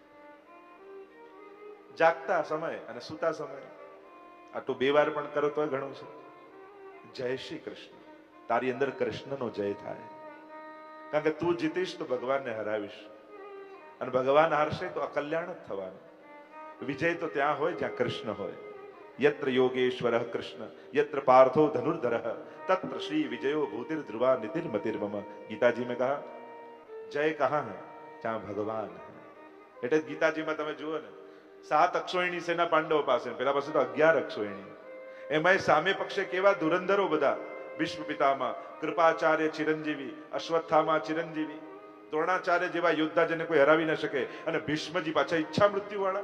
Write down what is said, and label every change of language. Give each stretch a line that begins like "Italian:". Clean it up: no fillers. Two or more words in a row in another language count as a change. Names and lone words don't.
Gujarati: જાગતા સમય અને સૂતા સમય આટલું 2 વાર પણ કરો તો ઘણું છે. જય શ્રી કૃષ્ણ. તારી અંદર કૃષ્ણનો જય થાય. કારણ કે તું જીતીશ તો ભગવાનને હરાવીશ, અને ભગવાન હારશે તો અકલ્યાણ જ થવાનું. વિજય તો ત્યાં હોય જ્યાં કૃષ્ણ હોય.
Sanskrit: यत्र योगेश्वरः कृष्ण यत्र पार्थो धनुर्धरः तत्र श्री विजयो भूतिर ध्रुवा नितिर मतिर्मम.
Hindi: गीताजी में कहा जय कहाँ है? जहाँ भगवान है.
Gujarati: એટલે ગીતાજીમાં તમે જુઓ ને 7 અક્ષોહિણી સેના પાંડવો પાસે, પેલા પાસે તો 11 અક્ષોહિણી. એમાં સામે પક્ષે કેવા ધુરંધરો બધા. ભીષ્મ પિતામહ, કૃપાચાર્ય ચિરંજીવી, અશ્વત્થામા ચિરંજીવી, દ્રોણાચાર્ય જેવા યોદ્ધા જેને કોઈ હરાવી ન શકે, અને ભીષ્મજી પાછા ઈચ્છા મૃત્યુ વાળા.